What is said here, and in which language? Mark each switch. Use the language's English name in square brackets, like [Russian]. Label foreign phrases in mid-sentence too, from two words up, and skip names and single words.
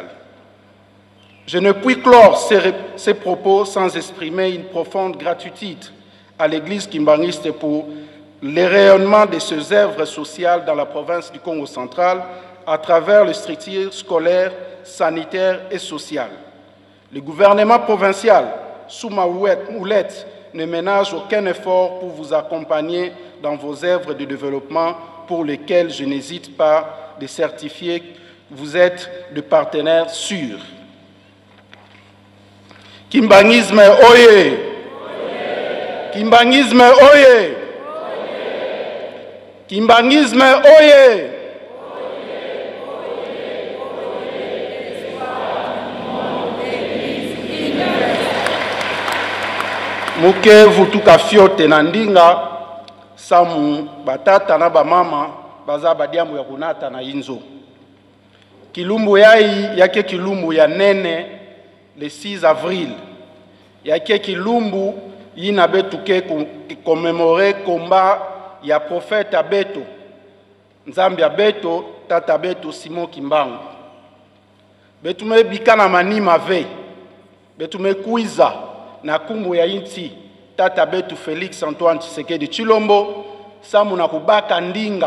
[French] Je ne puis clore ces propos sans exprimer une profonde gratitude à l'Église kimbanguiste pour le rayonnement de ses œuvres sociales dans la province du Congo central à travers les structures scolaires, sanitaires et sociales. Le gouvernement provincial, sous ma houlette, ne ménage aucun effort pour vous accompagner dans vos œuvres de développement pour lesquelles je n'hésite pas de certifier que vous êtes de partenaires sûrs. [Kongo] Kimbanguisme Oye! Oye! Kimbanguisme Oye! Oye! Kimbangisme oye! Muke vutuka fiote na ndinga samu batata na bamama baza badiamu ya kunata na inzo. Kilumbu yai yake kilumbu ya nene [French] le 6 avril. [Kongo] Yake kilumbu yina betuke commémorer combat ya [French] prophète Beto. [Kongo] Nzambi ya Beto, tata Beto Simon Kimbangu. Betume bikana manima ve. Betume kuiza na kumbu ya inti tata Beto Félix Antoine Tshisekedi Tshilombo. Samu na kubaka ndinga.